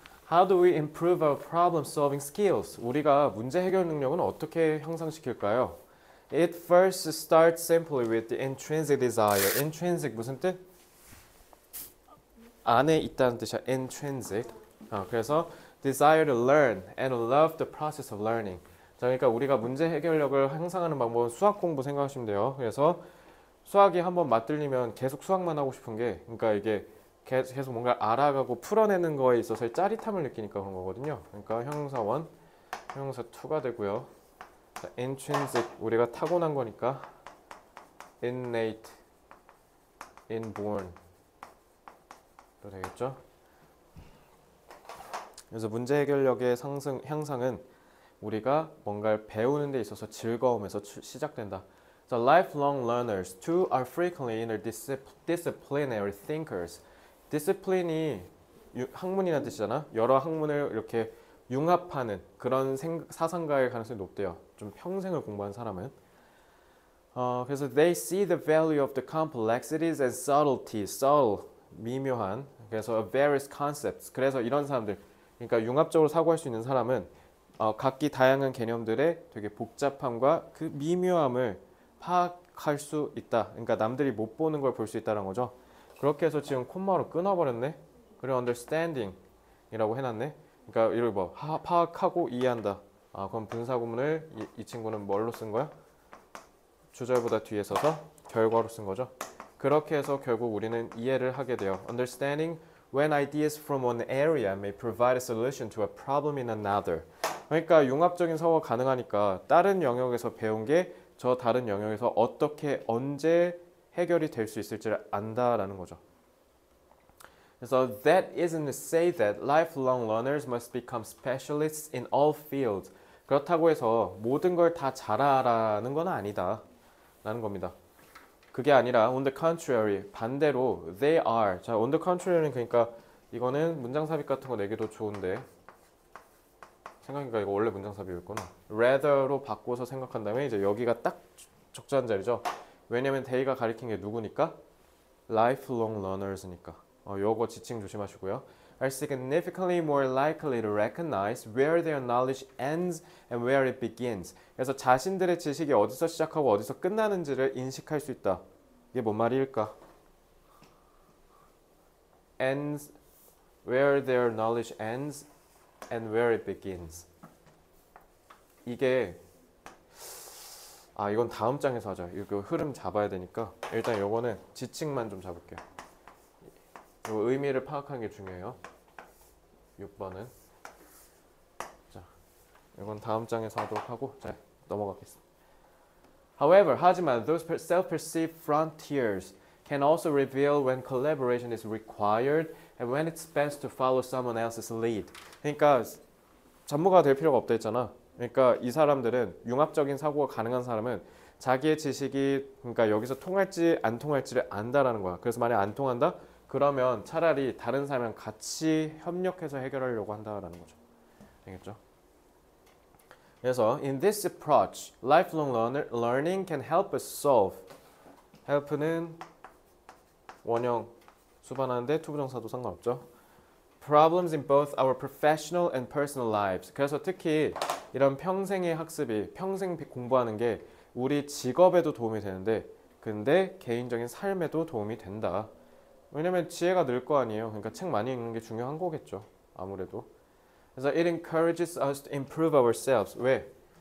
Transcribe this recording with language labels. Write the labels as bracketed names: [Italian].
[English] How do we improve our problem solving skills? [Korean] 우리가 문제 해결 능력은 어떻게 향상시킬까요? [English] It first starts simply with the intrinsic desire. [Korean] Intrinsic 무슨 뜻? 안에 있다는 뜻이야. Intrinsic. 그래서 [English] desire to learn and love the process of learning. [Korean] 자, 그러니까 우리가 문제 해결력을 향상하는 방법은 수학 공부 생각하시면 돼요. 그래서 수학이 한번 맞들리면 계속 수학만 하고 싶은 게, 그러니까 이게 계속 뭔가 알아가고 풀어내는 거에 있어서의 짜릿함을 느끼니까 그런 거거든요. 그러니까 형용사 1, 형용사 2가 되고요. 자, intrinsic 우리가 타고난 거니까 innate, inborn 또 되겠죠. 그래서 문제 해결력의 향상은 우리가 뭔가를 배우는 데 있어서 즐거움에서 시작된다. [English] So lifelong learners too are frequently interdisciplinary thinkers. [Korean] 디스플린이 학문이라는 뜻이잖아. 여러 학문을 이렇게 융합하는 그런 사상가의 가능성이 높대요. 좀 평생을 공부한 사람은. 그래서 [English] they see the value of the complexities and subtleties, subtle, [Korean] 미묘한. 그래서 [English] of various concepts. [Korean] 그래서 이런 사람들, 그러니까 융합적으로 사고할 수 있는 사람은 각기 다양한 개념들의 되게 복잡함과 그 미묘함을 파악할 수 있다. 그러니까 남들이 못 보는 걸 볼 수 있다는 거죠. 그렇게 해서 지금 콤마로 끊어버렸네. 그리고 understanding 이라고 해놨네. 그러니까 이걸 뭐 파악하고 이해한다. 그럼 분사구문을 이 친구는 뭘로 쓴 거야? 주절보다 뒤에 서서 결과로 쓴 거죠. 그렇게 해서 결국 우리는 이해를 하게 돼요. [English] Understanding when ideas from one area may provide a solution to a problem in another. [Korean] 그러니까 융합적인 사고가 가능하니까 다른 영역에서 배운 게 저 다른 영역에서 어떻게 언제 해결이 될 수 있을지를 안다라는 거죠. 그래서 [English] that isn't to say that lifelong learners must become specialists in all fields. [Korean] 그렇다고 해서 모든 걸 다 잘하라는 건 아니다 라는 겁니다. 그게 아니라 [English] on the contrary, [Korean] 반대로 [English] they are. [Korean] 자, on the contrary는 그러니까 이거는 문장 삽입 같은 거 내기도 좋은데 생각해보니까 이거 원래 문장 삽입이었구나. rather로 바꿔서 생각한다면 이제 여기가 딱 적절한 자리죠. 왜냐면 they가 가리킨 게 누구니까? lifelong learners니까. 요거 지칭 조심하시고요. [English] are significantly more likely to recognize where their knowledge ends and where it begins. [Korean] 그래서 자신들의 지식이 어디서 시작하고 어디서 끝나는지를 인식할 수 있다. 이게 뭔 말일까? [English] ends, where their knowledge ends and where it begins. [Korean] 이게 이건 다음 장에서 하자. 이거 흐름 잡아야 되니까 일단 요거는 지칭만 좀 잡을게요. 요 의미를 파악하는 게 중요해요. 6번은 자, 이건 다음 장에서 하도록 하고 자, 넘어가겠습니다. [English] However, [Korean] 하지만 [English] those self-perceived frontiers can also reveal when collaboration is required and when it's best to follow someone else's lead. [Korean] 그러니까 전문가가 될 필요가 없다 했잖아. 그러니까 이 사람들은 융합적인 사고가 가능한 사람은 자기의 지식이 그러니까 여기서 통할지 안 통할지를 안다라는 거야. 그래서 만약 안 통한다? 그러면 차라리 다른 사람이랑 같이 협력해서 해결하려고 한다라는 거죠. 알겠죠? 그래서 [English] in this approach, lifelong learning can help us solve. [Korean] help는 원형 수반하는데 투부정사도 상관없죠. [English] Problems in both our professional and personal lives. [Korean] 그래서 특히 이런 평생의 학습이 평생 공부하는 게 우리 직업에도 도움이 되는데 근데 개인적인 삶에도 도움이 된다. 왜냐면 지혜가 늘 거 아니에요. 그러니까 책 많이 읽는 게 중요한 거겠죠. 아무래도. 그래서 [English] it encourages us to improve ourselves. [Korean] 왜?